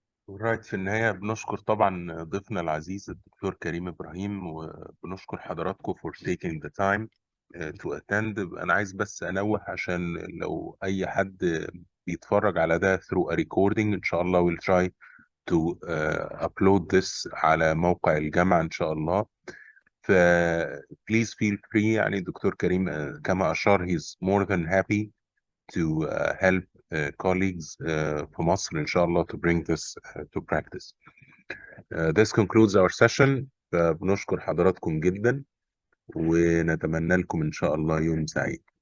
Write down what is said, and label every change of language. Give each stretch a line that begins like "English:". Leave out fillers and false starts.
English: Right،
Arabic: في النهاية بنشكر طبعا ضيفنا العزيز الدكتور كريم إبراهيم، وبنشكر حضراتكم
English: for taking the time to attend.
Arabic: أنا عايز بس أنوه عشان لو أي حد بيتفرج على ده
English: through a recording،
Arabic: إن شاء الله
English: we'll try to upload this
Arabic: على موقع الجامعة إن شاء الله.
English: ف please feel free،
Arabic: يعني الدكتور كريم كما أشار
English: he's more than happy to help colleagues
Arabic: في مصر إن شاء الله
English: to bring this to practice. This concludes our session.
Arabic: بنشكر حضراتكم جدا ونتمنى لكم إن شاء الله يوم سعيد.